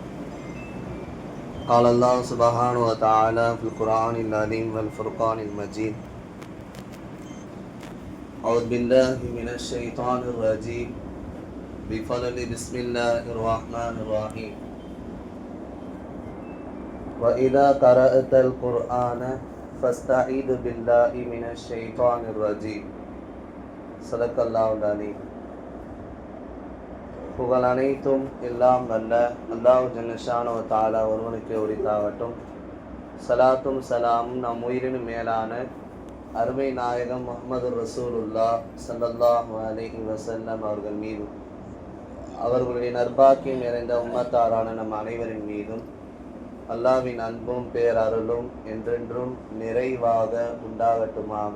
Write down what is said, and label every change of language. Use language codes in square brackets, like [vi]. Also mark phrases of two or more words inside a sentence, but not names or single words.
[ar] قال الله سبحانه وتعالى في القرآن العظيم والفرقان المجيد: أعوذ بالله من الشيطان الرجيم بفضل بسم الله الرحمن الرحيم. وإذا قرأت القرآن فاستعيذ بالله من الشيطان الرجيم. صدق الله العليم. [ta] புகழ் அனைத்தும் எல்லாம் வல்ல அல்லாஹ் [ar] جل شأنه تعالى [ta] ஒருவனுக்கு உரித்தாகட்டும். சலாத்தும் சலாமும் நம் உயிரினும் மேலான அருமை நாயகம் முஹம்மது ரசூலுல்லாஹ் [ar] صلى الله عليه وسلم [ta] அவர்கள் மீதும் அவர்களுடைய நற்பாக்கியம் நிறைந்த உம்மத்தாரான நம் அனைவரின் மீதும் அல்லாஹ்வின் அன்பும் பேரருளும் என்றென்றும் நிறைவாக உண்டாகட்டுமாக.